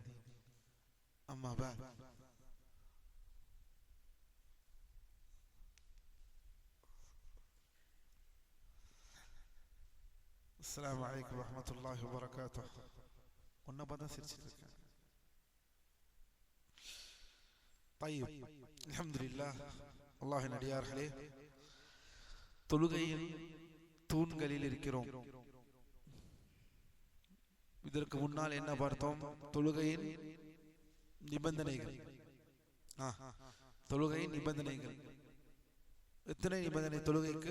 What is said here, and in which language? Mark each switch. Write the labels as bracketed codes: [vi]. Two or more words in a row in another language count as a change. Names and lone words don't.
[ar] أما بعد، السلام عليكم ورحمة الله وبركاته. طيب، الحمد لله. [ta] அல்லாஹ்வின் அடியார்களே, தொழுகையின் தூண்களில் இருக்கிறோம். இதற்கு முன்னால் என்ன பார்த்தோம்? தொழுகையின் நிபந்தனைகள். தொழுகையின் நிபந்தனைகள் எத்தனை நிபந்தனை தொழுகைக்கு?